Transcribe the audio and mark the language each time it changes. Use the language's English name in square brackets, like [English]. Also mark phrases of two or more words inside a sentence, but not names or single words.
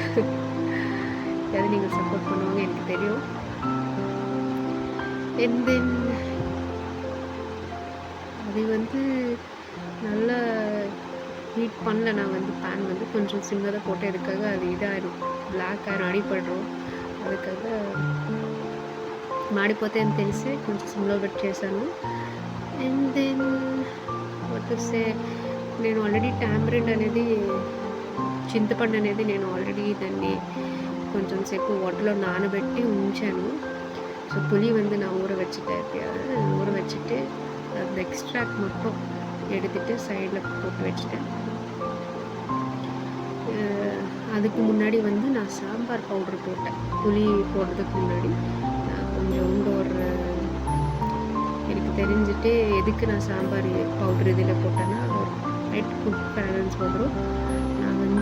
[Tamil] எதாவது நீங்கள் சப்போர்ட் பண்ணுவாங்க எனக்கு தெரியும். [English] and then [Tamil] அது வந்து நல்லா ஹீட் பண்ணல. நான் வந்து பேன் வந்து கொஞ்சம் சின்னதாக போட்டு அதுக்காக அது இதாகிடும், [Telugu] బ్లాక్ ஆயிரும், అడిపడరు. அதுக்காக మాడిపోతే అని తెలిసి కొంచెం సిమ్లో పెట్టి చేశాను. [English] and then [Telugu] వచ్చేస్తే నేను [English] already tamarind [Telugu] అనేది, చింతపండు అనేది నేను ఆల్రెడీ దాన్ని కొంచెం సేపు వాటర్లో నానబెట్టి ఉంచాను. [Tamil] ஸோ புளி வந்து நான் ஊற வச்சுட்டு அந்த எக்ஸ்ட்ராக்ட் மட்டும் எடுத்துகிட்டு சைடில் போட்டு வச்சுட்டேன். அதுக்கு முன்னாடி வந்து நான் சாம்பார் பவுடர் போட்டேன். புளி போடுறதுக்கு முன்னாடி நான் கொஞ்சோண்டு ஒரு, எனக்கு தெரிஞ்சுட்டு எதுக்கு நான் சாம்பார் பவுடர் இதில் போட்டேன்னா ஒரு [English] light good fragrance [Tamil] வரும்.